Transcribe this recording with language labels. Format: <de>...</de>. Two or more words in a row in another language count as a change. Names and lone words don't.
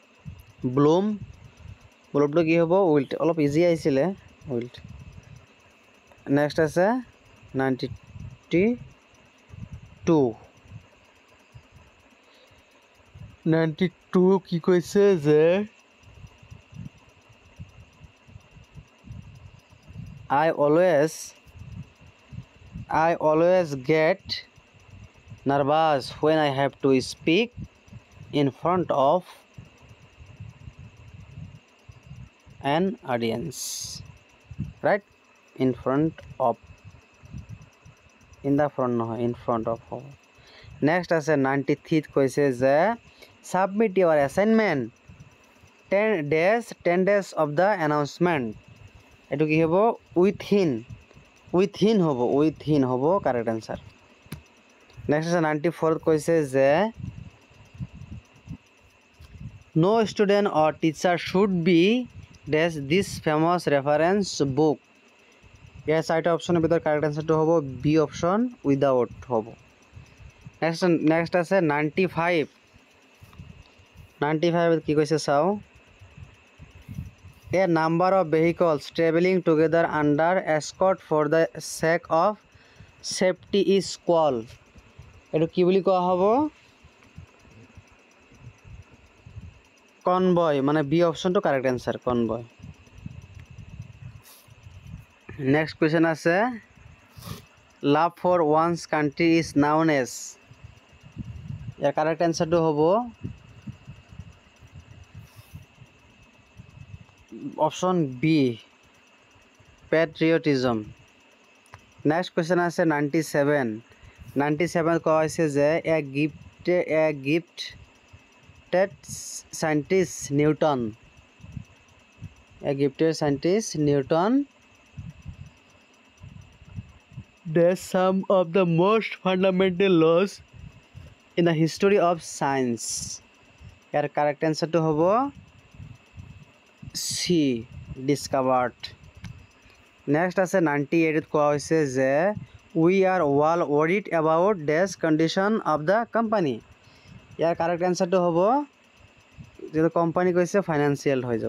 <as>ব্লুমটো কি হ'ব উইল্ট অলপ ইজি আহিছিলে উইল্ট।</as> <en>নেক্সট</en> <as>আছে 92 কি কৈছে যে</as> <en>I always get nervous when I have to speak in front of an audience, right? In front of, in the front no, in front of. Next</en> <as>আছে 93 কৈছে যে</as> <en>submit your assignment 10 days of the announcement.</en> <as>এটো কি হ'ব within হ'ব correct answer.</as> <en>Next</en> <as>আছে 94 কৈছে যে</as> <en>no student or teacher should be dash this famous reference book.</en> <as>ইয়াৰ চাৰিটা অপশ্যনৰ ভিতৰত</as> <en>correct answerটো</en> <as>হ'ব</as> <en>b option without</en> <as>হ'ব। নেক্সট আছে 95 কি কৈছে চাওঁ।</as> <en>A number of vehicles traveling together under escort for the sake of safety is called.</en> <as>এটো কি বুলি কোৱা হ'ব? কনভয়, মানে বি অপশ্যনটো</as> <en>correct answer</en> <as>কনভয়।</as> <en>next question</en> <as>আছে</as> <en>love for one's country is known as.</en> <as>ইয়াৰ</as> <en>correct answerটো</en> <as>হ'ব</as> <en>option b patriotism. next question</en> <as>আছে 97 কোৱা হৈছে যে</as> <en>এ gifted scientist Newton does some of the most fundamental laws in the history of science.</en> <as>ইয়াৰ</as> <en>correct answerটো</en> <as>হ'ব</as> <en>c discovered. নেক্সট</en> <as>আছে 98 কোৱা হৈছে যে</as> <en>we are well worried about this condition of the company.</en> <as>ইয়াৰ</as> <en>correct answerটো</en> <as>হ'ব যেটো কোম্পানি কৈছে ফাইনান্সিয়াল হৈ যাব।</as>